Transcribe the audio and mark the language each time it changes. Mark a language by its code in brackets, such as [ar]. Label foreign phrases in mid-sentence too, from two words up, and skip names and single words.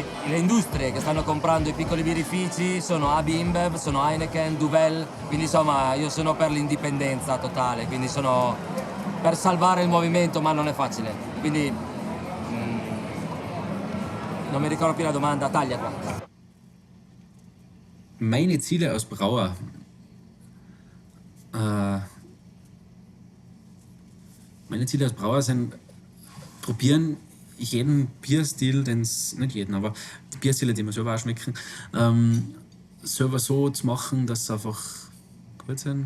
[it] Le industrie che stanno comprando i piccoli birrifici sono AB InBev, sono Heineken, Duvel, quindi insomma io sono per l'indipendenza totale, quindi sono per salvare il movimento, ma non è facile. Quindi non mi ricordo più la domanda, taglia qua. [de] Meine Ziele als Brauer. Meine Ziele als Brauer sind, probieren jeden Bierstil, nicht jeden, aber die Bierstile, die mir selber auch schmecken, selber so zu machen, dass sie einfach gut sind.